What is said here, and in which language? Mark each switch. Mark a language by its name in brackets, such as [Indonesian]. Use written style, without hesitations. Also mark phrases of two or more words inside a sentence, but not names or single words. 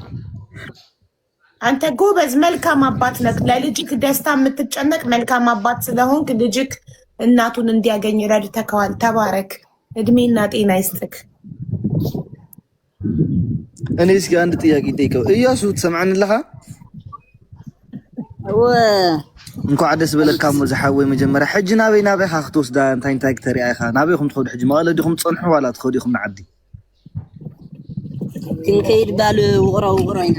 [Amharic] አንተ ጎበዝ መልካም አባት ነህ። ለልጅክ ደስታ የምትጨነቅ መልካም አባት ስለሆንክ ልጅክ እናቱን እንዲያገኝ ረድተከዋል። ተባረክ፣ እድሜና ጤና ይስጥክ። እኔ እስኪ አንድ ጥያቄ ጠይቀው። እያሱ ትሰምዓንለኻ? [Tigrinya] እንኳዕ ደስ በለካ መዝሓወይ መጀመርያ ሕጂ ናበይ ኢኻ ክትወስዳ እንታይ ክተሪኣ ኢኻ? ናበይኩም ትኸዱ ሕጂ? መቐለ ዲኹም ትፀንሑ ዋላ ትኸዱ ኢኹም ንዓዲ? ክንከይድ ባል ውቕሮ ኢና